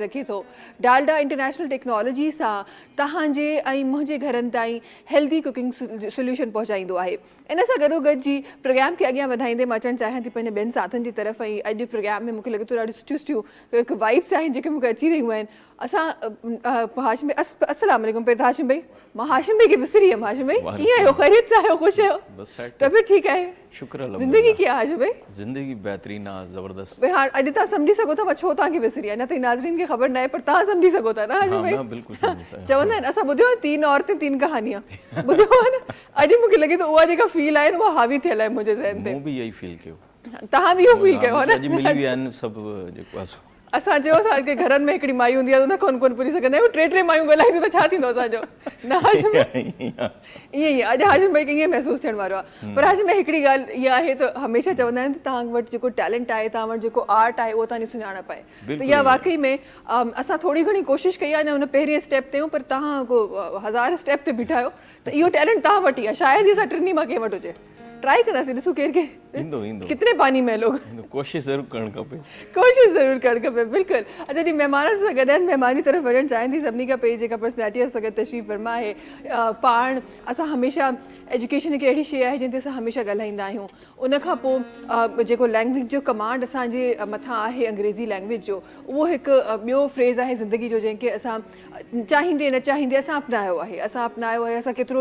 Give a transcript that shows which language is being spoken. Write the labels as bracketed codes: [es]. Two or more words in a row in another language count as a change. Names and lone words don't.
[sd] रखे थो [en] Dalda International Technology [sd] सां तव्हांजे ऐं मुंहिंजे घरनि ताईं [en] healthy cooking solution [sd] पहुचाईंदो आहे इन सां गॾोगॾु जी प्रोग्राम खे अॻियां वधाईंदे मां चवणु चाहियां थी पंहिंजे ॿियनि साथनि जी तरफ़ ऐं अॼु प्रोग्राम में मूंखे लॻे थो ॾाढियूं सुठियूं हिकु वाइब्स आहिनि जेके मूंखे अची रहियूं आहिनि असां हाशिम भाई [ar] السلام عليكم [sd] पहिरियों हाशिम भाई मां हाशिम भाई खे विसरी वियमि हाशिम भाई कीअं आहियो ख़ैरियत सां आहियो ख़ुशि आहियो तबियत ठीकु आहे शुक्र ज़िंदगी कीअं आहे हाशिम भाई ज़िंदगी बहितरीन आहे ज़बरदस्त भाई हाणे अॼु तव्हां सम्झी सघो था मां छो तव्हांखे विसरी आहियां न त नाज़रीन खे ख़बर न आहे पर तव्हां सम्झी सघो था न हाशिम भाई चवंदा आहिनि असां ॿुधियो आहे [hi] 3 औरतें 3 कहानियां [sd] ॿुधियो आहे न अॼु मूंखे लॻे थो उहा जेका फील आहे उहा हावी थियल आहे मुंहिंजे ज़हन ते मूं बि इहो ई फील कयो तव्हां बि इहो फील कयो न अॼु मिली विया आहिनि सभु जेको आहे असां चयो असांखे घरनि में हिकिड़ी माई हूंदी आहे उन कोन पुॼी सघंदा आहियूं 3 मायूं ॻाल्हाईंदियूं त छा थींदो असांजो न हाशिम ईअं ई अॼु हाशिम भाई खे ईअं महसूसु थियण वारो आहे पर हाशिम भाई हिकिड़ी ॻाल्हि इहा आहे त हमेशह चवंदा आहिनि त तव्हां वटि जेको टैलेंट आहे तव्हां वटि जेको आर्ट आहे उहो तव्हांजी सुञाणप आहे त इहा वाक़ई में असां थोरी घणी कोशिशि कई आहे न हुन पहिरीं स्टेप ते पर तव्हां को 1000 स्टेप ते बीठा आहियो त इहो टैलेंट तव्हां वटि ई आहे शायदि असां 3 मां कंहिं वटि हुजे ट्राई कंदासीं ॾिसूं केरु [hi] कितने पानी में लोग [sd] कोशिशि ज़रूरु करणु खपे कोशिशि ज़रूरु करणु खपे बिल्कुलु अच्छा जी महिमाननि सां गॾु महिमान जी तरफ़ वञणु चाहियां थी सभिनी खां पहिरीं जेका पर्सनैलिटी सां गॾु तशरीफ़ फरमा आहे पाण असां हमेशह एजुकेशन हिकु अहिड़ी शइ आहे जंहिं ते असां हमेशह ॻाल्हाईंदा आहियूं उन खां पोइ जेको [en] language jo command [sd] असांजे मथां आहे [en] English language [sd] जो उहो हिकु ॿियो फ्रेज़ आहे ज़िंदगी जो जंहिंखे असां चाहींदे न चाहींदे असां अपनायो आहे असां केतिरो